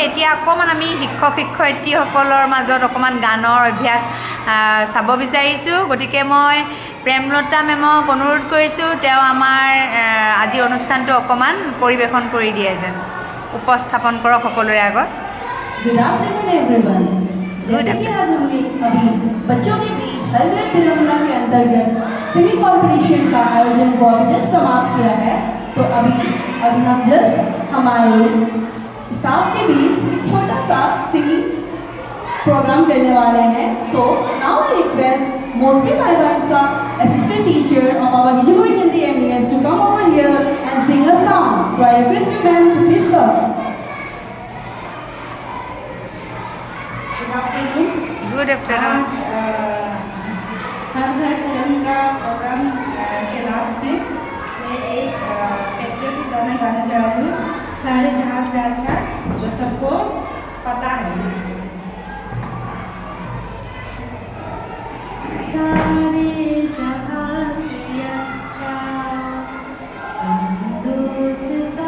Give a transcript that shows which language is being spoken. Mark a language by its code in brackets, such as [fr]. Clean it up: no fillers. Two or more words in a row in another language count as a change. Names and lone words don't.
[as] এতিয়া অকণমান আমি শিক্ষক শিক্ষয়িত্ৰীসকলৰ মাজত অকণমান গানৰ অভ্যাস চাব বিচাৰিছোঁ। গতিকে মই প্ৰেমলতা মেমক অনুৰোধ কৰিছোঁ তেওঁ আমাৰ আজিৰ অনুষ্ঠানটো অকণমান পৰিৱেশন কৰি দিয়ে যেন উপস্থাপন কৰক সকলোৰে আগত। [en] Good afternoon everyone. [hi] जैसे कि आज हमने अभी बच्चों के बीच हर घर तिरंगा के अंतर्गत [en] singing competition [hi] का आयोजन जस्ट समाप्त किया है, तो अभी हम जस्ट हमारे स्टाफ के बीच एक छोटा सा [en] singing programme [hi] करने वाले हैं। [en] So now I request Mosby Baivansa, assistant teacher of our Hijuguri Hindi MES, to come over here and sing a song. So I request you ma'am to please come. Good afternoon. Good afternoon. [hi] हर घर तिरंगा प्रोग्राम के लास्ट में मैं एक पैट्रियोटिक गाना गाने जा रही हूँ, सारे जहाँ से अच्छा, जो सबको पता है। सारे जहाँ से अच्छा हिंदुस्ता